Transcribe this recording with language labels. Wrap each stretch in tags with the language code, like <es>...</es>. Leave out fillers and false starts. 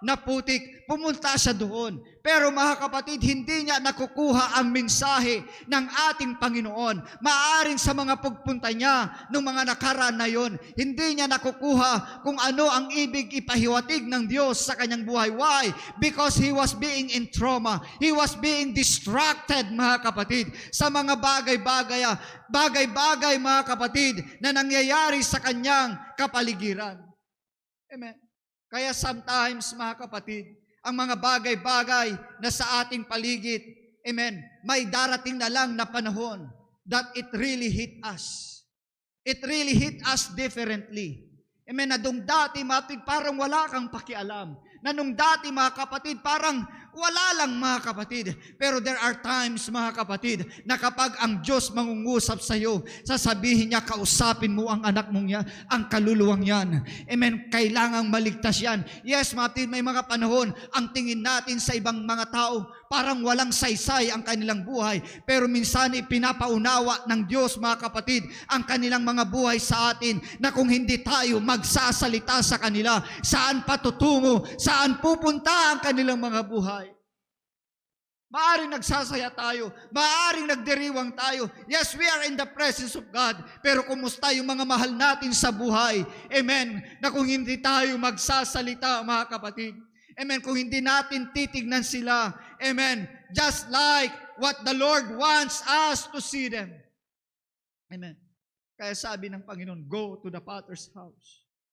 <tl>na putik, pumunta siya doon. Pero mga kapatid, hindi niya nakukuha ang mensahe ng ating Panginoon. Maaring sa mga pagpunta niya ng mga nakaraan na yon, hindi niya nakukuha kung ano ang ibig ipahiwatig ng Diyos sa kanyang buhay.</tl> <en>Why? Because he was being in trauma. He was being distracted,</en> <tl>mga kapatid, sa mga bagay-bagay, mga kapatid, na nangyayari sa kanyang kapaligiran. Amen. Kaya sometimes, mga kapatid, ang mga bagay-bagay na sa ating paligid, amen, may darating na lang na panahon</tl> <en>that it really hit us. It really hit us differently.</en> <tl>Amen, na nung dati, mga kapatid, parang wala kang pakialam. Na nung dati, mga kapatid, parang wala lang, mga kapatid. Pero</tl> <en>there are times,</en> <tl>mga kapatid, na kapag ang Diyos mangungusap sa iyo, sasabihin niya, kausapin mo ang anak mong yan, ang kaluluwang yan. Amen, kailangang maligtas yan. Yes, mga kapatid, may mga panahon, ang tingin natin sa ibang mga tao, parang walang saysay ang kanilang buhay. Pero minsan ipinapaunawa ng Diyos, mga kapatid, ang kanilang mga buhay sa atin, na kung hindi tayo magsasalita sa kanila, saan patutungo, saan pupunta ang kanilang mga buhay. Maaring nagsasaya tayo, maaring nagdiriwang tayo.</tl> <en>Yes, we are in the presence of God.</en> <tl>Pero kumusta yung mga mahal natin sa buhay? Amen. Na kung hindi tayo magsasalita, mga kapatid. Amen. Kung hindi natin titignan sila. Amen.</tl> <en>Just like what the Lord wants us to see them. Amen.</en> <tl>Kaya sabi ng Panginoon,</tl> <en>go to the Potter's house.</en>